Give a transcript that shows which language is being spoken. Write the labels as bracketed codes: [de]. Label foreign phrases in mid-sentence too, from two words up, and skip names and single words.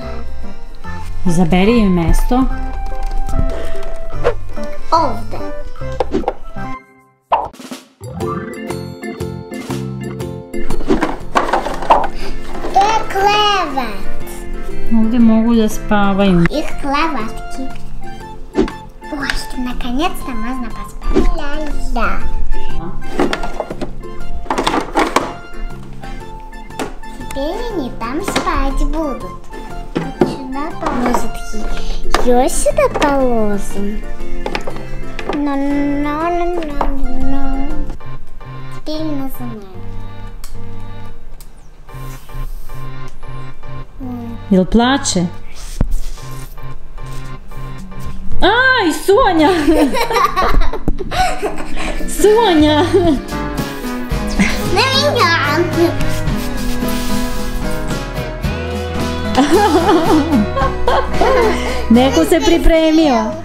[sr] Izaberi joj mesto. Ovde. To je klevet. Ovde mogu da spavaju. [ru] Их кроватки. Ой, наконец-то можно поспать. Ля-ля. Теперь они там спать будут. Сюда положат. Ее сюда положим. Но. Теперь нажимаем. [sr] Jel plače? Aj, Sonja! Sonja! [ru] На меня! [sr] Neko se pripremio.